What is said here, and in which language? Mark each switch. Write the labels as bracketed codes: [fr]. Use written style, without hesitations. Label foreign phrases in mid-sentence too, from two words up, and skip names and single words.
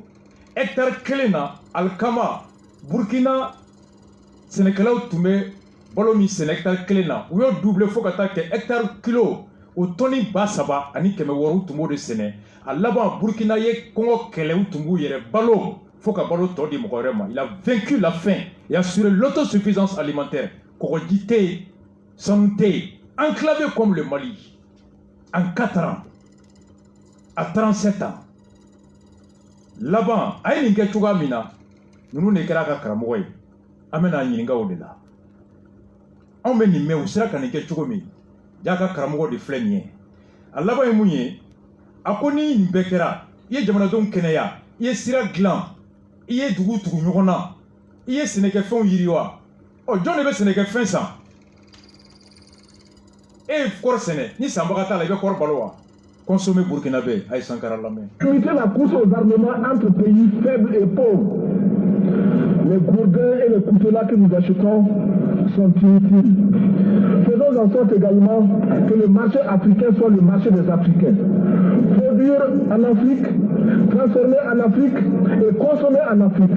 [bm] hectare 1 na alikama Burkina sɛnɛkɛlaw tun bɛ balo min sɛnɛ hectare 1 na u y'o doublé fo ka taa kɛ hectare kilo o tɔni 300 ani 100 u tun b'o de sɛnɛ a laban Burkina ye kɔngɔ kɛlɛ u tun b'u yɛrɛ balo fo ka balo tɔ di mɔgɔ wɛrɛ ma [fr] il a vaincu la faim et assuré l'autosuffisance alimentaire [bm] kɔgɔji tɛ yen sanu tɛ yen [fr] enclavé comme le Mali en 4 ans à 37 ans [bm] laban a ye nin kɛ cogoya min na ninnu de kɛra a ka karamɔgɔ ye an bɛna ɲininka o de la anw bɛ nin mɛn u sera ka nin kɛ cogo min jaa ka karamɔgɔ de filɛ nin ye a laban ye mun ye a ko ni nin bɛɛ kɛra i ye jamanadenw kɛnɛya i ye sira dilan i ye dugu tugu ɲɔgɔn na i ye sɛnɛkɛfɛnw yiriwa ɔ jɔn de bɛ sɛnɛkɛfɛn san e ye kɔɔri sɛnɛ ni sanbaga t'a la i bɛ kɔɔri balo wa [fr] consommer burkinabé [bm] a ye Sankara lamɛn. [fr] Limiter la course aux armements entre pays faibles et pauvres. Les gourdins et les coutelas que nous achetons sont inutiles. Faisons en sorte également que le marché africain soit le marché des Africains. Produire en Afrique, transformer en Afrique et consommer en Afrique.